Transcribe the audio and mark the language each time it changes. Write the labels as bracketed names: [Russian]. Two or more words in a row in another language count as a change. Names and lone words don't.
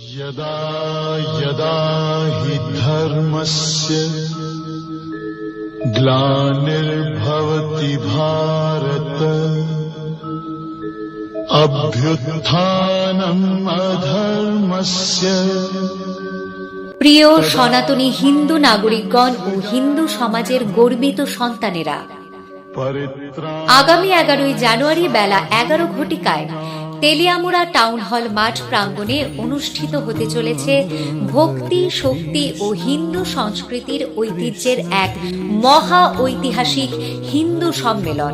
[Sanskrit] यदा यदा हि धर्मस्य ग्लानिर्भवति भारत अभ्युत्थानम् अधर्मस्य। [Bangla] প্রিয় সনাতনী হিন্দু নাগরিকগণ ও হিন্দু সমাজের গর্বিত সন্তানেরা, আগামী 11ই জানুয়ারি বেলা 11 ঘটিকায় তেলিয়ামুড়া টাউন হল মাঠ প্রাঙ্গণে অনুষ্ঠিত হতে চলেছে ভক্তি, শক্তি ও হিন্দু সংস্কৃতির ঐতিহ্যের এক মহা ঐতিহাসিক হিন্দু সম্মেলন।